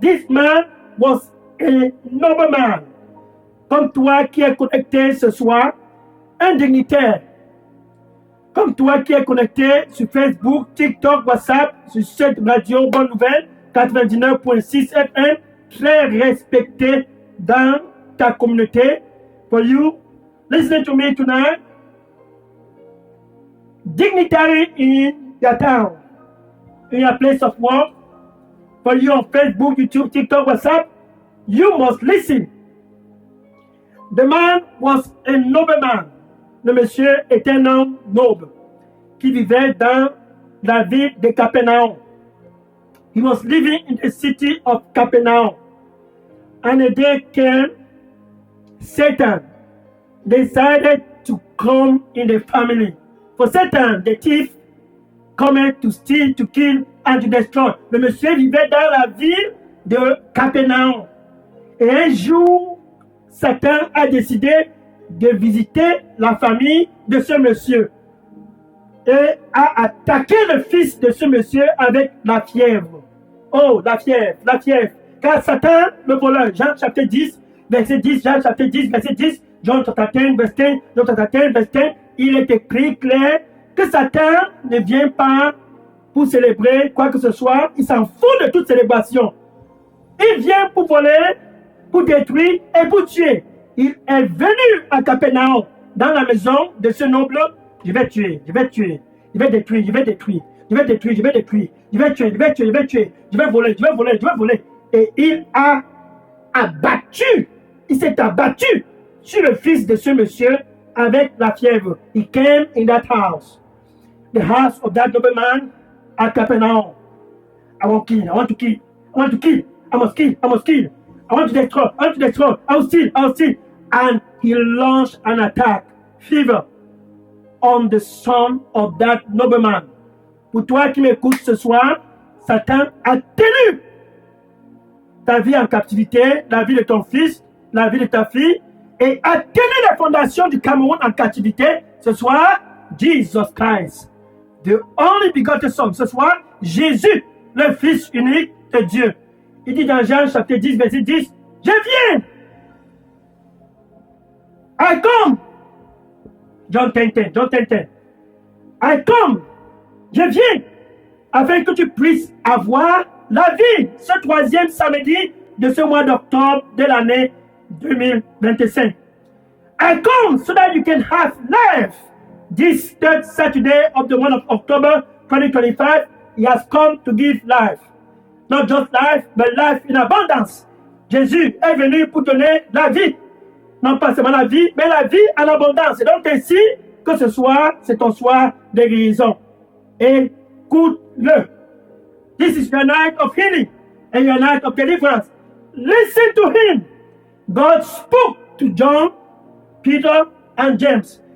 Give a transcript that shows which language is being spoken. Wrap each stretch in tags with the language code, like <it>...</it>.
<en>This man was a nobleman.</en> <fr>Comme toi qui es connecté ce soir, un dignitaire. Comme toi qui es connecté sur Facebook, TikTok, WhatsApp, sur cette radio Bonne Nouvelle, 99.6 FM, très respecté dans ta communauté.</fr> <en>For you, listening to me tonight, dignitary in your town, in your place of work, for you on Facebook, YouTube, TikTok, WhatsApp, you must listen. The man was a nobleman.</en> <fr>Le monsieur était un homme noble qui vivait dans la ville de Capernaum.</fr> <en>He was living in the city of Capernaum. And a day came, Satan decided to come in the family. For Satan, the thief, cometh to steal, to kill, and to destroy.</en> <fr>Le monsieur vivait dans la ville de Capernaum. Et un jour, Satan a décidé de visiter la famille de ce monsieur et a attaqué le fils de ce monsieur avec la fièvre. Oh, la fièvre, la fièvre. Car Satan, le voleur, Jean chapitre 10, verset 10, Jean chapitre 10, verset 10, Jean chapitre 10, verset 10, Jean chapitre 10, verset 10, il est écrit clair que Satan ne vient pas pour célébrer quoi que ce soit, il s'en fout de toute célébration. Il vient pour voler, pour détruire et pour tuer. Il est venu à Capernaum, dans la maison de ce noble. Je vais tuer, je vais tuer, je vais détruire, je vais détruire, je vais détruire, je vais détruire, je vais tuer, je vais tuer, je vais tuer, je vais voler, je vais voler, je vais voler. Et il a abattu, il s'est abattu sur le fils de ce monsieur avec la fièvre.</fr> <en>He came in that house, the house of that nobleman at Capernaum. I want to kill, I want to kill, I want to kill, I must kill, I must kill. I want to destroy, I want to destroy, I will steal, I will steal. And he launched an attack, fever, on the son of that nobleman.</en> <fr>Pour toi qui m'écoutes ce soir, Satan a tenu ta vie en captivité, la vie de ton fils, la vie de ta fille, et a tenu la fondation du Cameroun en captivité. Ce soir,</fr> <en>Jesus Christ, the only begotten Son.</en> <fr>Ce soir, Jésus, le Fils unique de Dieu. Il dit dans Jean chapitre 10, verset 10, « Je viens!</fr> <en>I come! » John 10, 10, John 10, 10. « I come!</en> <fr>» Je viens afin que tu puisses avoir la vie ce troisième samedi de ce mois d'octobre de l'année 2025.</fr> <en>I come so that you can have life. This third Saturday of the month of October 2025, he has come to give life. Not just life, but life in abundance.</en> <fr>Jésus est venu pour donner la vie. Non pas seulement la vie, mais la vie en abondance. Et donc ainsi que ce soir, c'est ton soir de guérison. Écoute-le.</fr> <en>This is your night of healing and your night of deliverance. Listen to him. God spoke to John, Peter, and James.</en>